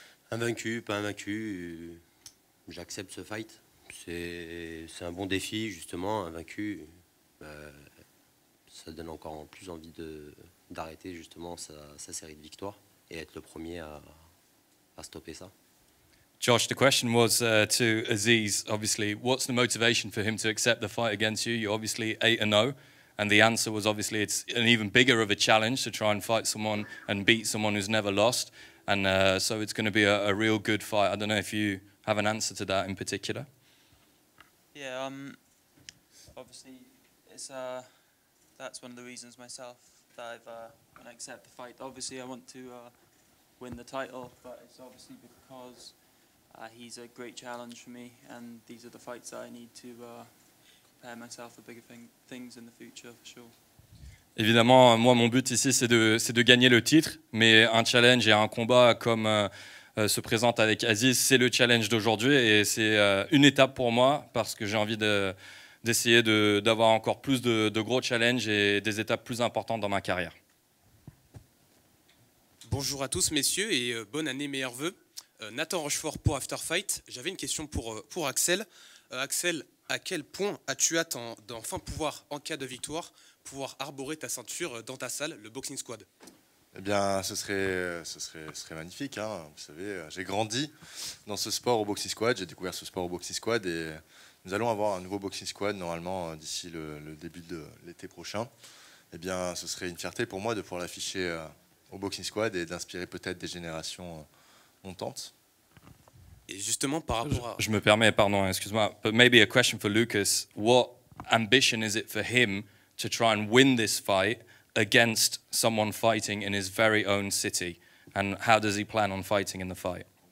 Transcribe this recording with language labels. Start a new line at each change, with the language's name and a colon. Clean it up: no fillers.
French: Invaincu, pas invaincu, j'accepte ce fight. C'est un bon défi, justement. Invaincu, ça donne encore plus envie d'arrêter justement sa série de victoires et être le premier à stopper ça.
English: Josh, the question was to Aziz, obviously, what's the motivation for him to accept the fight against you? You're obviously 8-0, and the answer was obviously it's an even bigger of a challenge to try and fight someone and beat someone who's never lost, and so it's going to be a real good fight. I don't know if you have an answer to that in particular. Yeah, obviously, it's that's one of the reasons myself that I've when I accept the fight. Obviously, I want to win the title, but it's obviously because he's a great challenge for me, and these are the fights that I need to prepare myself for bigger things in the future, for sure.
French: Évidemment, moi, mon but ici, c'est de gagner le titre, mais un challenge et un combat comme se présente avec Aziz, c'est le challenge d'aujourd'hui, et c'est une étape pour moi, parce que j'ai envie d'essayer d'avoir encore plus de gros challenges et des étapes plus importantes dans ma carrière. Bonjour à tous messieurs et bonne année, meilleurs vœux. Nathan Rochefort pour After Fight. J'avais une question pour Axel. Axel, à quel point as-tu hâte d'enfin pouvoir, en cas de victoire, pouvoir arborer ta ceinture dans ta salle, le Boxing Squad? Eh bien, ce serait magnifique, hein. Vous savez, j'ai grandi dans ce sport au Boxing Squad, j'ai découvert ce sport au Boxing Squad et nous allons avoir un nouveau Boxing Squad normalement d'ici le début de l'été prochain. Eh bien, ce serait une fierté pour moi de pouvoir l'afficher au Boxing Squad et d'inspirer peut-être des générations montantes. Et justement, par rapport à... Je me permets, pardon, excuse-moi,
English: but maybe a question for Lucas. What ambition is it for him to try and win this fight against someone fighting in his very own city? And how does he plan on fighting in the fight?